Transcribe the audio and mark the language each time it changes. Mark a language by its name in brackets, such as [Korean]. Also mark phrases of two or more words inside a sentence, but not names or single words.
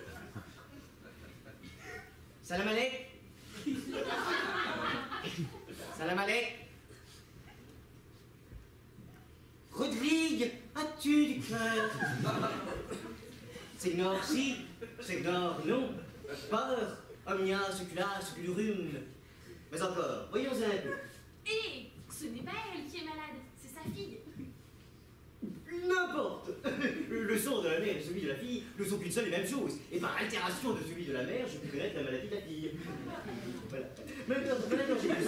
[Arabic] سلام عليك. سلام عليك. [French] Rodrigue, as-tu du cœur? [Italian] Signor si, signor non. [French] Peur, [Latin] omnia secula seculurum. [French] Mais encore, voyons un peu. Et ce n'est pas elle qui est malade, c'est sa fille. N'importe. Le sang de la mère et celui de la fille ne sont qu'une seule et même chose. Et par altération de celui de la mère, je peux connaître la maladie de la fille. Voilà. Même quand j'ai plus.